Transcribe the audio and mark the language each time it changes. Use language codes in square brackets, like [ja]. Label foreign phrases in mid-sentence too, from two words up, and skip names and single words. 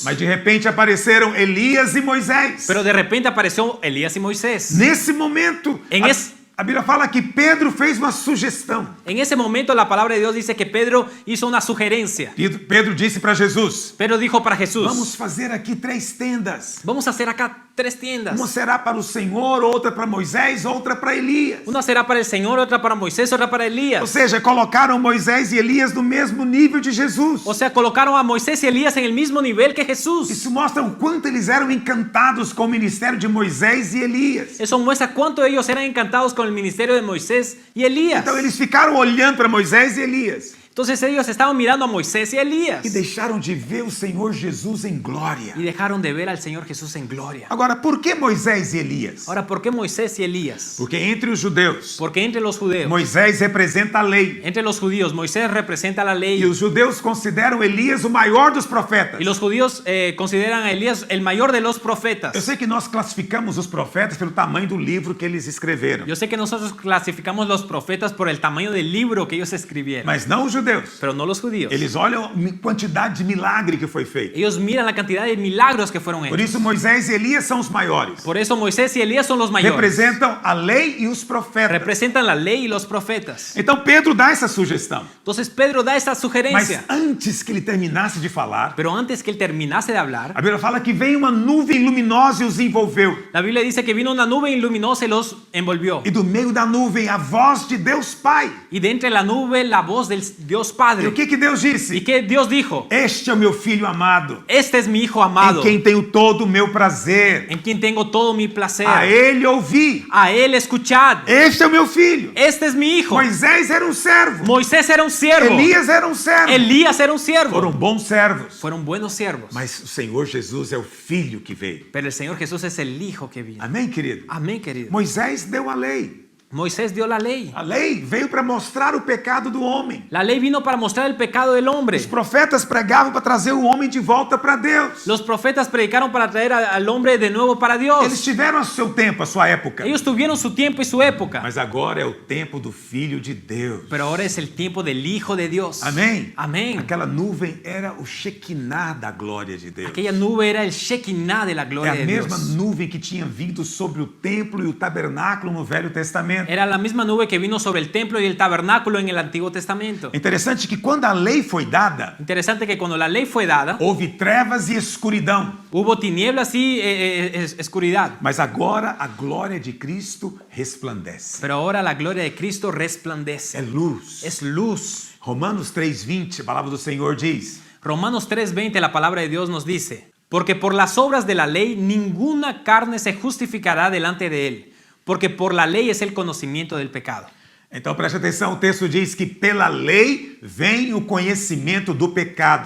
[pt] Mas de repente apareceram Elias e Moisés. [es] Pero de repente apareció Elías y Moisés. [pt] Nesse momento, [es] En, [pt] A Bíblia fala que Pedro fez uma sugestão. [es] En ese momento la palabra de Dios dice que Pedro hizo una sugerencia. [pt] Pedro disse para Jesus: [es] Pedro dijo para Jesús, [pt] vamos fazer aqui 3 tendas. [es] vamos a hacer acá 3 tiendas. [pt] Uma será para o Senhor, outra para Moisés, outra para Elias. [es] Una será para el Señor, otra para Moisés, otra para [pt] Ou [es] Elías. [pt] seja, colocaram Moisés e Elias no mesmo nível de Jesus. [es] O sea, colocaron a Moisés y Elías en el mismo nivel que Jesús. [pt] Isso mostra o quanto eles eram encantados com o ministério de Moisés e Elias. [es] Eso muestra cuánto ellos eran encantados con el ministerio de Moisés y Elías. [pt] Então eles ficaram olhando para Moisés e Elias [es] Entonces ellos estaban mirando a Moisés y Elías [pt] e deixaram de ver o Senhor Jesus em glória. [es] y dejaron de ver al Señor Jesús en gloria. [pt] Agora, por que Moisés e Elias? [es] Ahora, ¿por qué Moisés y Elías? [pt] Porque entre os judeus, [es] Porque entre los judíos, [pt] Moisés representa a lei. [es] entre los judíos, Moisés representa la [pt] E [es] ley [pt] os judeus consideram Elias o maior dos profetas. [es] y los judíos consideran a Elías el mayor de los [pt] Eu [es] profetas. [pt] sei que nós classificamos os profetas pelo tamanho do livro que eles escreveram. [es] Yo sé que nosotros clasificamos los profetas por el tamaño del libro que ellos escribieron, [pt] Mas não os judeus. [es] pero no los judíos. [pt] Eles olham a quantidade de milagre que foi feito. [es] Ellos miran la cantidad de milagros que fueron [pt] Por [es] hechos. [pt] isso Moisés e Elias são os maiores. [es] Por eso Moisés y Elías son los mayores. [pt] Representam a lei e os profetas. [es] Representan la ley y los profetas. [pt] Então Pedro dá essa sugestão. [es] Entonces Pedro da esa [pt] Mas [es] sugerencia. [pt] antes que ele terminasse de falar, [es] Pero antes que él terminase de hablar, [pt] a Bíblia fala que veio uma nuvem luminosa e os envolveu. [es] la Biblia dice que vino una nube luminosa y los envolvió. [pt] E do meio da nuvem a voz de Deus Pai. [es] Y de entre la nube la voz del Dios [pt] E [es] Padre. [pt] o que Deus [es] ¿Y [pt] disse? [es] qué Dios dijo? [pt] Este é o meu filho amado, [es] Este es mi hijo [pt] em [es] amado, [pt] quem tenho todo o meu prazer. [es] en quien tengo todo mi placer. [pt] A ele ouvi. [es] A él escuchad. [pt] Este é o meu filho. [es] Este es mi hijo. [pt] Moisés era um servo. [es] Moisés era un siervo. [pt] Elias era um servo. [es] Elías era un siervo. [pt] Foram bons servos. [es] Fueron buenos siervos. [pt] Mas o Senhor Jesus é o filho que veio. [es] Pero el Señor Jesús es el hijo que vino. [pt] Amém, querido? [es] Amén, querido. [pt] Moisés deu a lei. [es] Moisés dio la ley. [pt] A lei veio para mostrar o pecado do homem. [es] La ley vino para mostrar el pecado del hombre. [pt] Os profetas pregavam para trazer o homem de volta para Deus. [es] Los profetas predicaron para traer al hombre de nuevo para [pt] Eles [es] Dios. [pt] tiveram o seu tempo, a sua época. [es] Ellos tuvieron su tiempo y su época. [pt] Mas agora é o tempo do Filho de Deus. [es] Pero ahora es el tiempo del Hijo de Dios. [pt] Amém? [es] Amén. [pt] Aquela nuvem era o Shekinah da glória de Deus. [es] Aquella nube era el Shekinah de la [pt] É [es] gloria [pt] a [es] de [pt] mesma [es] Dios. [pt] nuvem que tinha vindo sobre o templo e o tabernáculo no Velho Testamento. [es] Era la misma nube que vino sobre el templo y el tabernáculo en el Antiguo Testamento. [pt] É interessante que quando a lei foi dada, [es] Interesante que cuando la ley fue dada, [pt] houve trevas e escuridão. [es] hubo tinieblas y oscuridad. [pt] Mas agora a glória de Cristo resplandece. [es] Pero ahora la gloria de Cristo [pt] É [es] resplandece. [pt] luz. [es] Es luz. [pt] Romanos 3:20, a palavra do Senhor diz: [es] Romanos 3:20, la palabra de Dios nos dice: porque por las obras de la ley ninguna carne se justificará delante de él, porque por la ley es el conocimiento del pecado. [pt] Então preste atenção, o texto diz que pela lei vem o conhecimento do pecado.